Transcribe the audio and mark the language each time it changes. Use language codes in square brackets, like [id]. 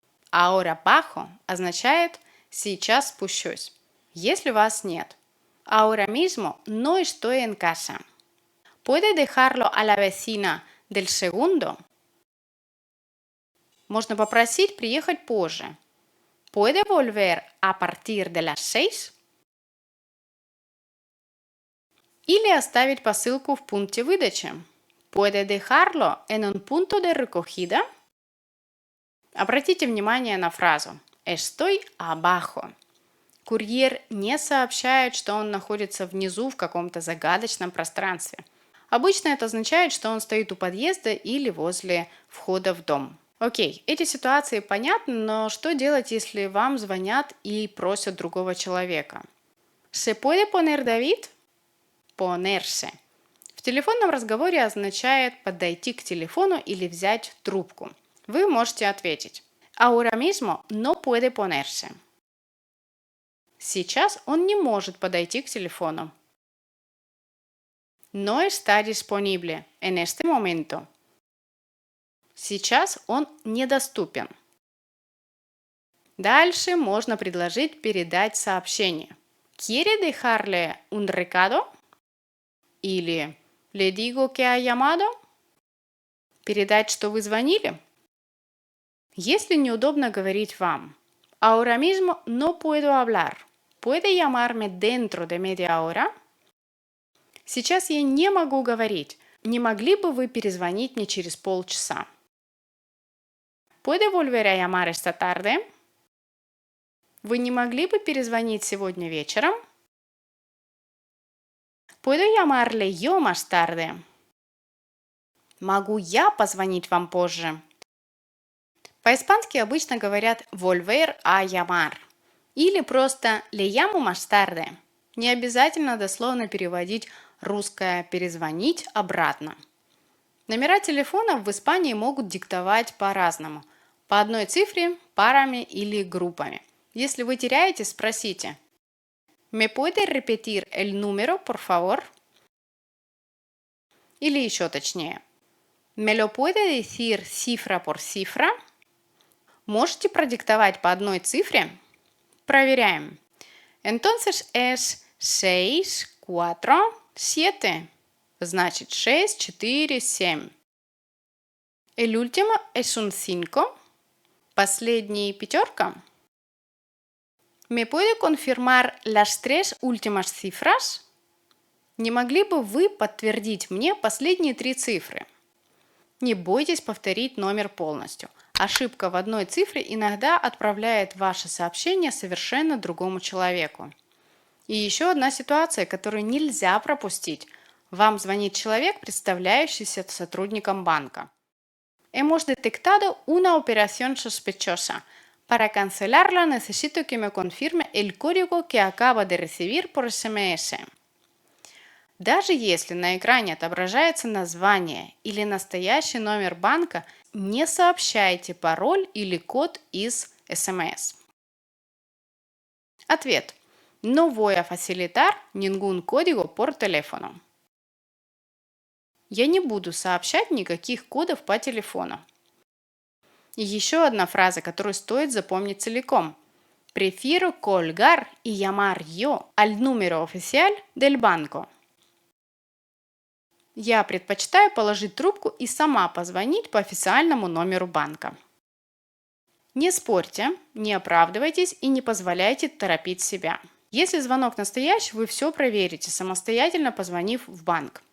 [es] Ahora bajo [ru] означает «сейчас спущусь». Если вас нет. [es] Ahora mismo no estoy en casa. ¿Puede dejarlo a la vecina del segundo? [ru] Можно попросить приехать позже. [es] ¿Puede volver a partir de las 6? [ru] Или оставить посылку в пункте выдачи. [es] ¿Puede dejarlo en un punto de recogida? [ru] Обратите внимание на фразу [es] «Estoy abajo». [ru] Курьер не сообщает, что он находится внизу в каком-то загадочном пространстве. Обычно это означает, что он стоит у подъезда или возле входа в дом. Окей, эти ситуации понятны, но что делать, если вам звонят и просят другого человека? [es] ¿Se puede poner David? Ponerse. [ru] В телефонном разговоре означает подойти к телефону или взять трубку. Вы можете ответить [es] «Ahora mismo no puede ponerse». [ru] Сейчас он не может подойти к телефону. [es] No está disponible en este momento. [ru] Сейчас он недоступен. Дальше можно предложить передать сообщение. [es] ¿Quiere dejarle un recado? [ru] Или [es] «Le digo que ha llamado?» [ru] Передать, что вы звонили? Если неудобно говорить вам [es] «Ahora mismo no puedo hablar. ¿Puede llamarme dentro de media hora?» [ru] Сейчас я не могу говорить. Не могли бы вы перезвонить мне через полчаса? [es] ¿Puede volver a llamar esta tarde? [ru] Вы не могли бы перезвонить сегодня вечером? [es] ¿Puedo llamarle yo más tarde? [ru] Могу я позвонить вам позже? По-испански обычно говорят [es] volver a llamar [ru] или просто [es] le llamo más tarde. [ru] Не обязательно дословно переводить русское «перезвонить» обратно. Номера телефонов в Испании могут диктовать по-разному. По одной цифре, парами или группами. Если вы теряете, спросите [es] «Me puede repetir el número, por favor?» [ru] Или еще точнее [es] «Me lo puede decir cifra por cifra?» [ru] Можете продиктовать по одной цифре? Проверяем. [es] Entonces es 6, 4, 7. [ru] Значит 6, 4, 7. [es] El último es un 5. [ru] Последний пятерка. [es] ¿Me puede confirmar las tres últimas cifras? [ru] Не могли бы вы подтвердить мне последние три цифры? Не бойтесь повторить номер полностью. Ошибка в одной цифре иногда отправляет ваше сообщение совершенно другому человеку. И еще одна ситуация, которую нельзя пропустить. Вам звонит человек, представляющийся сотрудником банка. [es] Hemos detectado una operación sospechosa. Para cancelarla necesito que me confirme el código que acaba de recibir por SMS. [ru] Даже если на экране отображается название или настоящий номер банка, не сообщайте пароль или код из SMS. Ответ. [es] No voy a facilitar ningún código por teléfono. [ru] Я не буду сообщать никаких кодов по телефону. И еще одна фраза, которую стоит запомнить целиком. [es] Prefiero colgar y llamar yo al número oficial del banco. [ru] Я предпочитаю положить трубку и сама позвонить по официальному номеру банка. Не спорьте, не оправдывайтесь и не позволяйте торопить себя. Если звонок настоящий, вы все проверите, самостоятельно позвонив в банк.